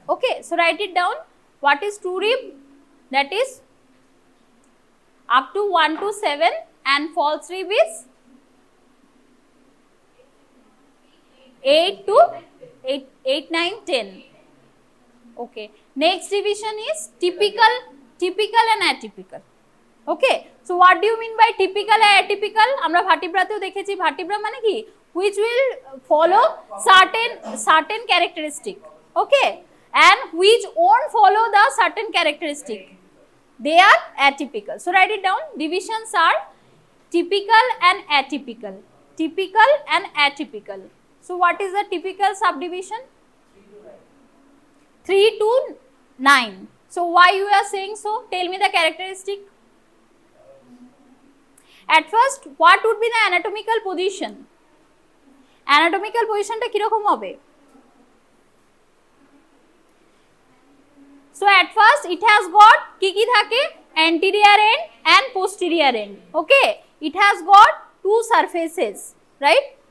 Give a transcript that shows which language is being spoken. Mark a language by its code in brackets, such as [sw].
[en] Okay, so write it down. What is true rib? That is up to 1 to 7, and false rib is 8 to 8, 9, 10. Okay, next division is typical and atypical. Okay, so what do you mean by typical and atypical? [bn] আমরা ভার্টিব্রাতেও দেখেছি, vertebra মানে কি, [en] which will follow certain characteristic. Okay, and which won't follow the certain characteristic, they are atypical. So write it down. Divisions are typical and atypical. Typical and atypical. So what is the typical subdivision? 3 to 9. So why you are saying so? Tell me the characteristic. At first, what would be the anatomical position? [bn] Anatomical position টা কিরকম হবে? [en] So at first, it has got [bn] কি থাকে? [en] Anterior end and posterior end. Okay, it has got two surfaces, right?